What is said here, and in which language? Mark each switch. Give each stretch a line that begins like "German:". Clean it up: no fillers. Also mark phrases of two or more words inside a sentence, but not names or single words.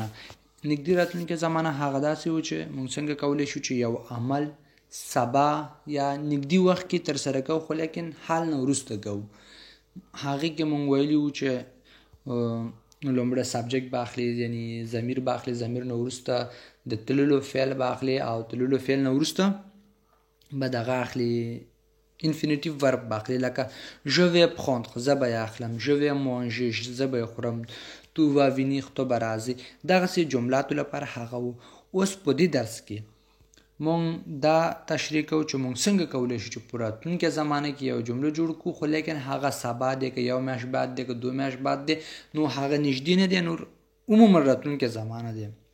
Pashto: نږدې راتلونکې زمانه هغه داسې و چې موږ څنګه کولی شو چې یو عمل سبا یا نږدې وخت کې ترسره کوو، خو لیکن حال نه وروسته کوو. هغې کې موږ ویلي وو چې لومړی سبجکټ به اخلي، یعنی ضمیر به اخلي، ضمیر نه وروسته د تللو فعل به اخلي، او تللو فعل نه وروسته به دغه اخلي
English: infinitive verb
Pashto: به اخلي، لکه
French: je vais prendre،
Pashto: زه به یې اخلم،
French: je vais manger،
Pashto: زه به یې خورم،
French: tu va venir,
Pashto: تو به راځي. دغسې جملاتو لپاره هغه و. اوس په دې درس کې مونږ دا تشریح کوو چې مونږ څنګه کولی شو چې په راتلونکې زمانه کې یو جمله جوړ کړو، خو لیکن هغه سبا دی که یو میاشت بعد دی که 2 میاشت بعد دی، نو هغه نږدې نه دی، نور عموما راتلونکې زمانه دی.